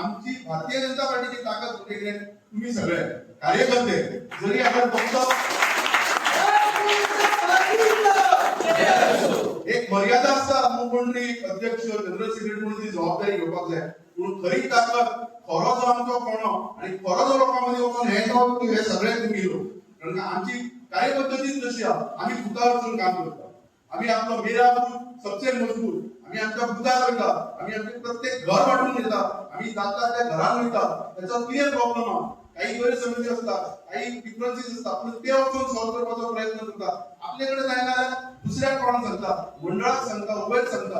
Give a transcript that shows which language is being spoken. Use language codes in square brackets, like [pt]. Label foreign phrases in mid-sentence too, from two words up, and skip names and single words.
[kok] आमची भारतीय जनता पार्टीची ताकद म्हणजे कितें तुम्ही सगळे कार्यकर्ते जरी आपण फक्त एक मर्यादा आसता मुख्यमंत्री अध्यक्ष [en] general secretary [kok] म्हणून ती जबाबदारी घेवपाक जाय. पूण खरी ताकद खरो जो आमचो कोणो आणि खरो जो लोकां मदीं वचून हे सगळे तुम्ही लोक. कारण आमची कार्यपद्धतीच तशी आहा. आमी फुटार वचून काम करता. आमी आपलो [hi] मेरा बूथ सबसे मजबूत [kok] आम्ही आमच्या बुथार वयता. आम्ही आमचे प्रत्येक घर वाटून घेता. आम्ही जाता त्या घरान वयता. त्याचा कितें प्रॉब्लेम आहा काही गैरसमजी असतात, काही डिफरन्सीस असतात पण ते वचून सॉल्व करपाचो प्रयत्न करता. आपल्याकडे जायना जाल्यार दुसऱ्या कोणाक सांगता, मंडळाक सांगता, उबेक सांगता.